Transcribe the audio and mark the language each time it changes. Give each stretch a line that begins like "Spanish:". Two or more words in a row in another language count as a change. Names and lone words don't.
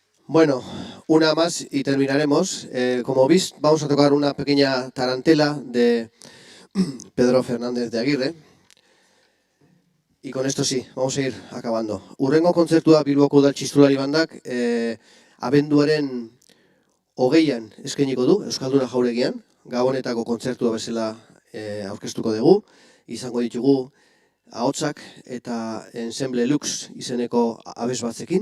Spanish: Bueno, una más y terminaremos. Como veis, vamos a tocar una pequeña tarantela de Pedro Fernández de Aguirre. Y con esto sí, vamos a ir acabando.
Basque: Urrengo kontzertua Bilboko Udal Txistulari Bandak abenduaren 20an eskainiko du Euskalduna Jauregian. Gabonetako kontzertua bezala aurkeztuko dugu. Izango ditugu ahotsak eta Ensemble Lux izeneko abes batzekin.